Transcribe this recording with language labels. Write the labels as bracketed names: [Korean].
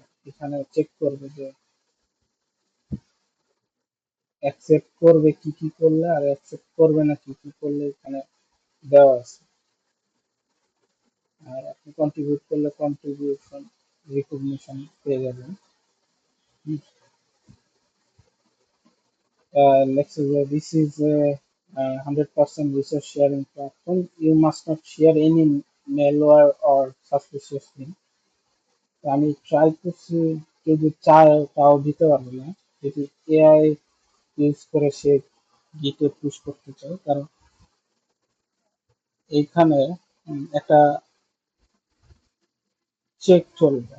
[Bangla] এখানে চেক করবে যে অ্যাকসেপ্ট করবে কি কি করলে আর অ্যাকসেপ্ট করবে না কি কি করলে এখানে দেওয়া আছে। আর আপনি কন্ট্রিবিউট করলে কন্ট্রিবিউশন রিকগনিশন পেয়ে যাবেন। [English] Let's say this is a 100% resource sharing platform. You must not share any malware or suspicious link. [Bangla] তো আমি ট্রাই করছি, কেউ যদি চায় তাও দিতে পারবে না যদি এআই ইউজ করে সে গিটে পুশ করতে চায়, কারণ এইখানে একটা চেক চলবে।